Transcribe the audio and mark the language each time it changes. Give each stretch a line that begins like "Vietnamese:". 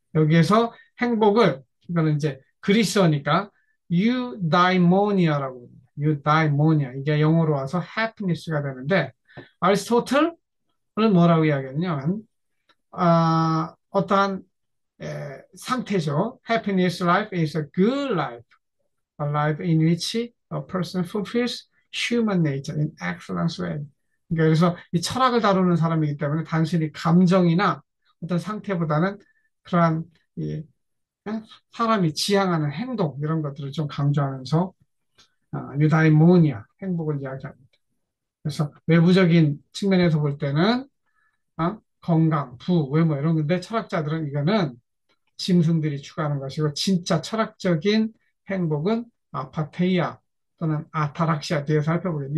Korean: 여기에서 행복을, 이거는 이제 그리스어니까 유다이모니아라고 합니다. 유다이모니아. 이게 영어로 와서 happiness가 되는데, 아리스토텔은 뭐라고 이야기하냐면, 어떠한 상태죠.
English: Happiness life is a good life. A life in which a person fulfills human nature in excellent way.
Korean: 그러니까 그래서 이 철학을 다루는 사람이기 때문에 단순히 감정이나 어떤 상태보다는 그러한 이 사람이 지향하는 행동 이런 것들을 좀 강조하면서 유다이모니아 행복을 이야기합니다. 그래서 외부적인 측면에서 볼 때는 건강, 부, 외모 이런 건데 철학자들은 이거는 짐승들이 추구하는 것이고 진짜 철학적인 행복은 아파테이아 또는 아타락시아 뒤에 살펴보겠습니다.